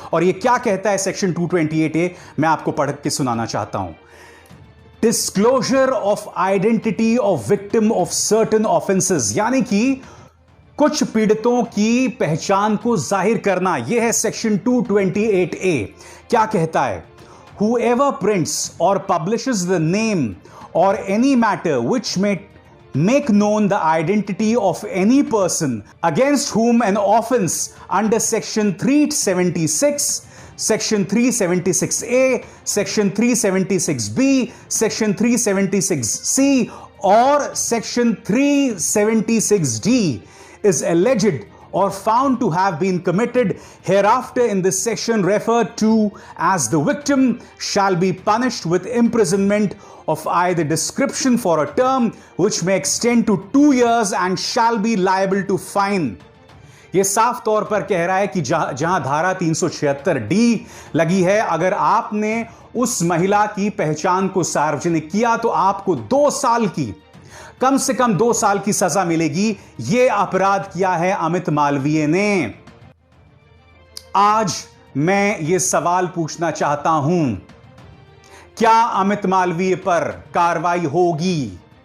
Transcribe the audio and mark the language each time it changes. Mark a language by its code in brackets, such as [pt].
[hi] और यह क्या कहता है सेक्शन 228A, मैं आपको पढ़ के सुनाना चाहता हूं। [en] disclosure of identity of victim of certain offences, [hi] यानी कि कुछ पीड़ितों की पहचान को जाहिर करना, यह है सेक्शन 228A। क्या कहता है? [en] Whoever prints or publishes the name or any matter which may make known the identity of any person against whom an offense under section 376, Section 376A, Section 376B, Section 376C, or Section 376D is alleged or found to have been committed hereafter in this section referred to as the victim shall be punished with imprisonment of either description for a term which may extend to 2 years and shall be liable to fine. [hi] यह साफ तौर पर कह रहा है कि जहां धारा 376D लगी है, अगर आपने उस महिला की पहचान को सार्वजनिक किया तो आपको 2 साल की, कम से कम 2 साल की सजा मिलेगी। यह अपराध किया है अमित मालवीय ने। आज मैं यह सवाल पूछना चाहता हूं, क्या अमित मालवीय पर कार्रवाई होगी?